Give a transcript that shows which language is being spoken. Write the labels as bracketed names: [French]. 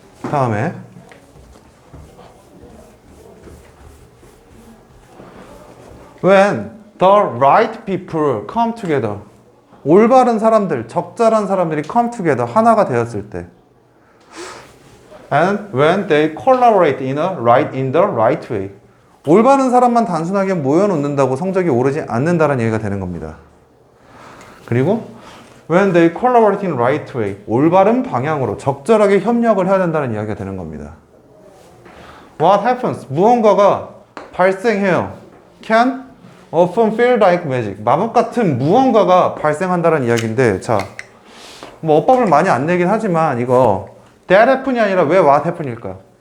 [English] 다음에 When the right people come together. [Korean] 올바른 사람들, 적절한 사람들이 come together, 하나가 되었을 때. [English] And when they collaborate in the right way. [Korean] 올바른 사람만 단순하게 모여놓는다고 성적이 오르지 않는다는 얘기가 되는 겁니다. [English] 그리고 when they collaborate in the right way. [Korean] 올바른 방향으로 적절하게 협력을 해야 된다는 이야기가 되는 겁니다. [English] What happens? 무언가가 발생해요. Can often feel like magic. [Korean] 마법 같은 무언가가 발생한다는 이야기인데, 자, 뭐 어법을 많이 안 내긴 하지만 이거 that happen이 아니라 왜 what happen일까?